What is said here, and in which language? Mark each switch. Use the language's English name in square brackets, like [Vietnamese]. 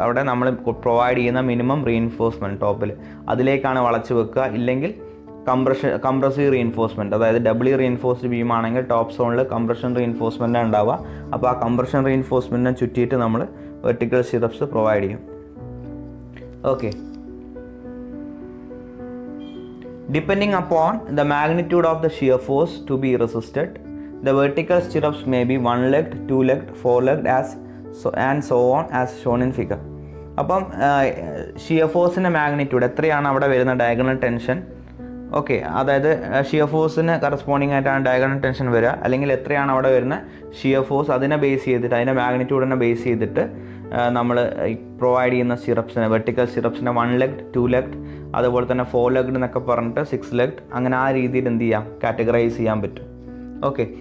[Malayalam] അവിടെ നമ്മൾ പ്രൊവൈഡ് ചെയ്യുന്ന മിനിമം റീഇൻഫോഴ്സ്മെൻറ്റ് ടോപ്പിൽ അതിലേക്കാണ് വളച്ച് വെക്കുക. ഇല്ലെങ്കിൽ കംപ്രസീവ് റീഇൻഫോഴ്സ്മെൻറ്റ്, അതായത് ഡബിളി റീഇൻഫോഴ്സ്ഡ് ബീം ആണെങ്കിൽ ടോപ്പ് സോണിൽ കംപ്രഷൻ റീഇൻഫോഴ്സ്മെൻറ്റ് ഉണ്ടാവുക. അപ്പോൾ ആ കംപ്രഷൻ റീഇൻഫോഴ്സ്മെൻറ്റിനെ ചുറ്റിയിട്ട് നമ്മൾ വെർട്ടിക്കൽ സ്റ്റിറപ്സ് പ്രൊവൈഡ് ചെയ്യും. Okay. [English] Depending upon the magnitude of the shear force to be resisted, the vertical stirrups may be 1-legged, 2-legged, 4-legged and so on as shown in figure. [Malayalam] അപ്പം shear ഫോഴ്സിൻ്റെ magnitude എത്രയാണ് അവിടെ വരുന്ന diagonal tension, okay, അതായത് shear ഫോഴ്സിന് corresponding ആയിട്ടാണ് diagonal tension വരിക, അല്ലെങ്കിൽ എത്രയാണ് അവിടെ വരുന്ന ഷിയർ ഫോഴ്സ് അതിനെ ബേസ് ചെയ്തിട്ട്, അതിൻ്റെ മാഗ്നിറ്റ്യൂഡിനെ ബേസ് ചെയ്തിട്ട് നമ്മൾ പ്രൊവൈഡ് ചെയ്യുന്ന സ്റ്റിറപ്സിനെ, വെർട്ടിക്കൽ സ്റ്റിറപ്സിനെ 1-legged, 2-legged, അതുപോലെ തന്നെ 4-legged എന്നൊക്കെ പറഞ്ഞിട്ട് 6-legged, അങ്ങനെ ആ രീതിയിൽ എന്ത് ചെയ്യാം, കാറ്റഗറൈസ് ചെയ്യാൻ പറ്റും. ഓക്കെ.